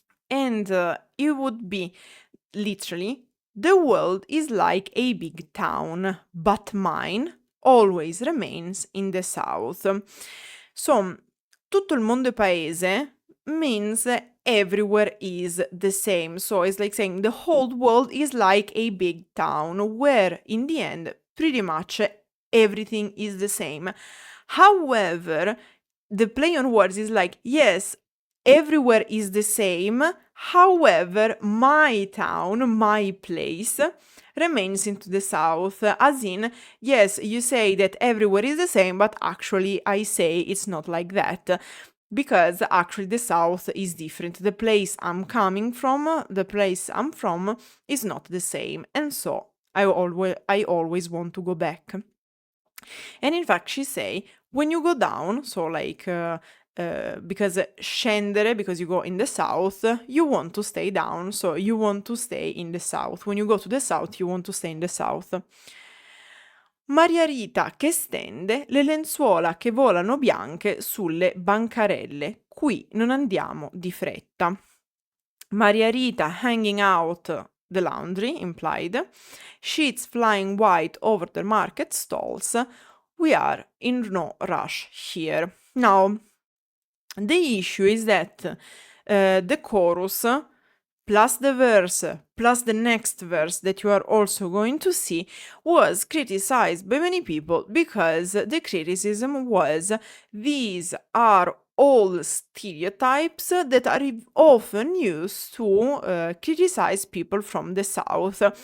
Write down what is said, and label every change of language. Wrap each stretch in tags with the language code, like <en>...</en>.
<en>And it would be literally, the world is like a big town, but mine always remains in the south. So,</en> <it>tutto il mondo è paese</it> <en>means everywhere is the same. So it's like saying the whole world is like a big town where in the end pretty much everything is the same. However, the play on words is like, yes, everywhere is the same. However, my town, my place, remains into the south. As in, yes, you say that everywhere is the same, but actually I say it's not like that. Because actually the south is different. The place I'm coming from, the place I'm from, is not the same. And so I always want to go back. And in fact, she say, when you go down, so like, because scendere, because you go in the south, you want to stay down, so you want to stay in the south. When you go to the south, you want to stay in the south.</en> <it>Maria Rita che stende le lenzuola che volano bianche sulle bancarelle. Qui non andiamo di fretta.</it> <en>Maria Rita hanging out the laundry, implied. Sheets flying white over the market stalls. We are in no rush here. Now, the issue is that the chorus plus the verse plus the next verse that you are also going to see was criticized by many people because the criticism was these are all stereotypes that are often used to criticize people from the south.</en>